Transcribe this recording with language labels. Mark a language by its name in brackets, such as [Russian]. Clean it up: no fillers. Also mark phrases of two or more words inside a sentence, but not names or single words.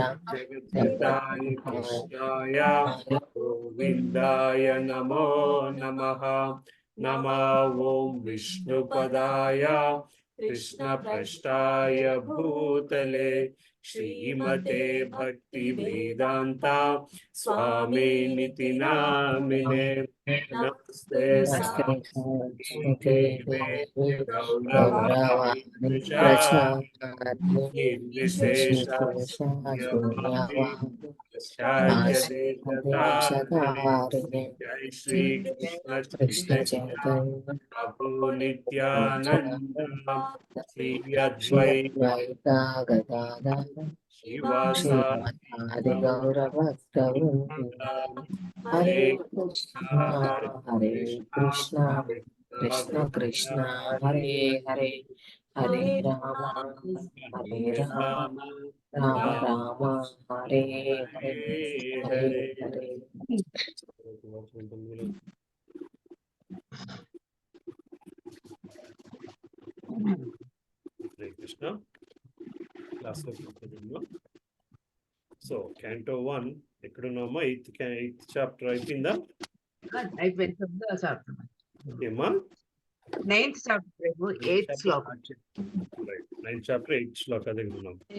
[Sanskrit] जगद्गुरुदाय कृष्णाय गोविन्दाय नमो नमः नमः ॐ विष्णुपदाय कृष्णपृष्ठाय भूतले श्रीमते भक्तिवेदान्ता स्वामिनिति नामिने नमस्ते नमस्ते सादेवे गौरवाणी गौरवाणि प्रचारिणे प्रचारणे निर्विशेषा शून्यवादी विशेषवान् पाश्चात्यदेशधारिणे देशधारिणे जय श्री कृष्ण कृष्ण चैतन्य चैतन्य प्रभु नित्यानंद श्री श्री अद्वैत अद्वैता गदाधर श्रीवासादि श्रीमठादि गौरभक्तवृंद हरे हरे कृष्णा कृष्णा हरे हरे कृष्णा कृष्णा కృష్ణ కృష్ణ హరే హరే హరే రామ హరే రామ రామ రామ హరే హరే హరే హరే. హరే కృష్ణ. [Telugu] సో క్యాంటో 1 ఎక్కడున్నామా? [English] eighth chapter [Telugu] అయిపోయిందా? ఏమా? 9th chapter, 8th శ్లోకం. 9th chapter 8th శ్లోకం దగ్గర ఉన్నాం.